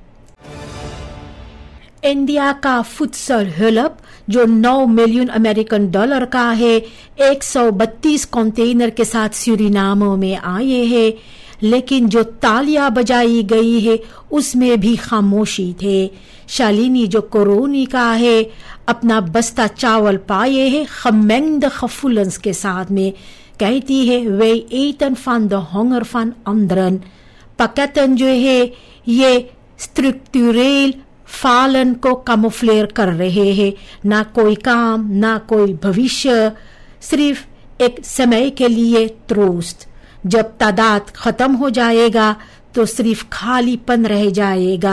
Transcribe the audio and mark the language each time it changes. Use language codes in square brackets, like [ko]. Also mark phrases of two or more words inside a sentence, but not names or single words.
[hns] इंडिया का [nl] voedsel hulp [hns] जो 9 मिलियन अमेरिकन डॉलर का है 132 कंटेनर के साथ सूरीनाम में आए हैं लेकिन जो तालियां बजाई गई है उसमें भी खामोशी थे। शालिनी जो कोरोनी का है अपना बस्ता चावल पाए है [nl] gemengde gevoelens [hns] के साथ में कहती है [nl] we eten van de honger van anderen. [hns] pakketten जो है ये [nl] structurele falen [hns] को कैमोफ्लेयर कर रहे हैं। ना कोई काम ना कोई भविष्य सिर्फ एक समय के लिए ट्रोस्ट। जब तादाद खत्म हो जाएगा तो सिर्फ खालीपन रह जाएगा।